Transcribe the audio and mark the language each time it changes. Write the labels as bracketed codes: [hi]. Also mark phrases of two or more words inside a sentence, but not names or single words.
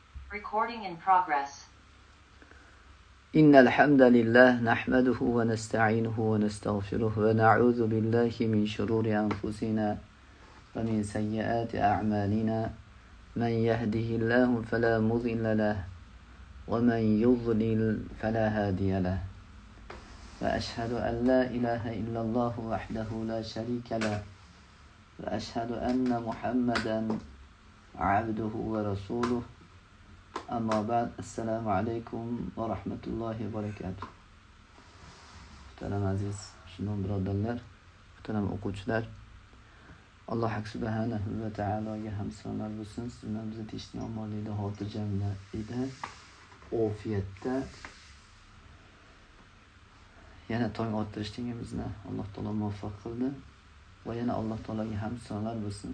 [en] Recording in progress. [ar] إن الحمد لله نحمده ونستعينه ونستغفره ونعوذ بالله من شرور أنفسنا ومن سيئات أعمالنا من يهده الله فلا مضل له ومن يضلل فلا هادي له وأشهد أن لا إله إلا الله وحده لا شريك له وأشهد أن محمدا عبده ورسوله أما بعد السلام عليكم ورحمة الله وبركاته. [uz] Muhtaram aziz shundan birodarlar, muhtaram o'quvchilar, Alloh subhanahu va taologa hamd sanolar bo'lsin. Sizlar bizni tinchlik, omonlikda, xotirjamlikda, ofiyatda yana tong ottirishligimizni Alloh taolo muvaffaq qildi va yana Alloh taologa hamd sanolar bo'lsin.